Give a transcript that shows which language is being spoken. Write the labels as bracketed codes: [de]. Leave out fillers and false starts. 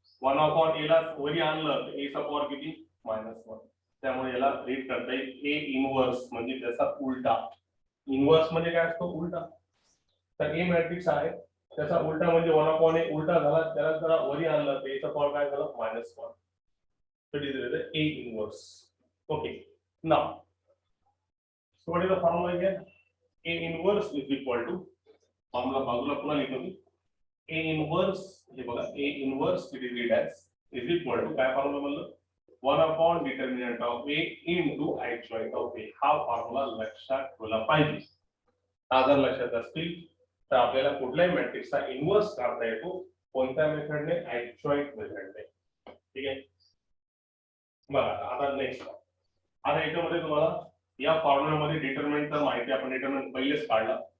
[mr] 1 upon ए ला वरी आणलं तर ए चा पॉवर किती -1. त्यामुळे याला रीड करता येईल ए इन्व्हर्स म्हणजे त्याचा उलटा. इन्व्हर्स म्हणजे काय असतो उलटा. तर ए मॅट्रिक्स आहे त्याचा उलटा म्हणजे 1 अपॉन ए उलटा झाला त्याला जरा वरी आणलं तर एचा पॉवर काय झाला -1. [en] तर it is A inverse. Okay now so what is the formula here. A inverse is equal to formula [mr] बाजूला पुन्हा लिहितो मी. [en] A inverse [mr] हे बघा [en] A inverse it is read as is equal to [mr] काय फॉर्म्युला म्हणलं [en] 1 determinant of A into adjoint of A. [mr] हा formula लक्षात ठेवला पाहिजे. हा जर लक्षात असतील तर आपल्याला कुठल्याही मॅट्रिक्सचा इन्व्हर्स काढता येतो. कोणत्या मेथडने? ऍडजॉइंट मेथडने. ठीक आहे. बघा आता नेक्स्ट, आता याच्यामध्ये तुम्हाला या फॉर्म्युलामध्ये डिटर्मिनंट तर माहिती, आपण डिटर्मिनंट पहिलेच काढला.